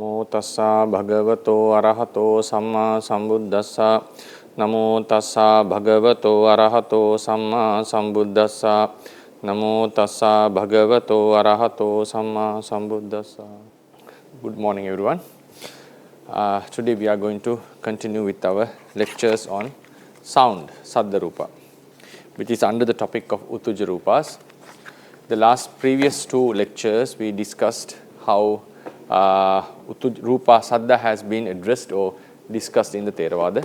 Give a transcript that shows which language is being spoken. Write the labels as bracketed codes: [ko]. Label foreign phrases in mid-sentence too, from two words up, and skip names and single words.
[pi] tassa bhagavato arahato samma sambuddhassa. Namo tassa bhagavato arahato samma sambuddhassa. Namo tassa bhagavato arahato samma sambuddhassa. [en] Good morning, everyone. Today we are going to continue with our lectures on sound, [pi] Saddha Rūpa, [en] which is under the topic of [pi] Uttūja Rūpas. [en] The previous two lectures we discussed how [pi] Rūpa Saddha [en] has been addressed or discussed in the Theravada.